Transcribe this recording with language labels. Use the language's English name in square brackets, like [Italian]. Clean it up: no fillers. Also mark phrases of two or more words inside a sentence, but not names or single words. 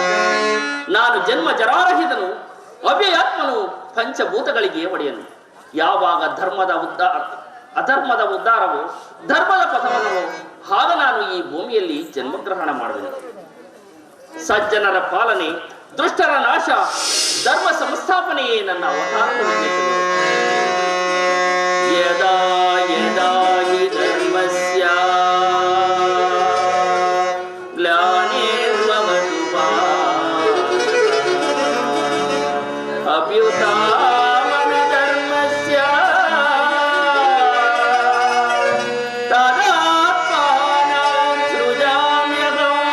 [Kannada] ನಾನು ಜನ್ಮ ಜರಾರಹಿತನು, ಅವ್ಯಯಾತ್ಮನು, ಪಂಚಭೂತಗಳಿಗೆ ಒಡೆಯನು. ಯಾವಾಗ ಅಧರ್ಮದ ಉದ್ಧಾರವೋ ಧರ್ಮದ ಪಥವನವೋ ಆಗ ನಾನು ಈ ಭೂಮಿಯಲ್ಲಿ ಜನ್ಮಗ್ರಹಣ ಮಾಡುವೆನು. ಸಜ್ಜನರ ಪಾಲನೆ, ದುಷ್ಟರ ನಾಶ, ಧರ್ಮ ಸಂಸ್ಥಾಪನೆಯೇ ನನ್ನ ಅವತಾರದ ಉದ್ದೇಶಗಳು. [Sanskrit] ಯದಾ ಯದಾ ಹಿ ಧರ್ಮಸ್ಯ ಗ್ಲಾನಿರ್ಭವತು ಅಭ್ಯುತ್ಥಾನ ಧರ್ಮಸ್ಯ ತದಾತ್ಮಾನಂ ಸೃಜಾಮ್ಯಹಂ.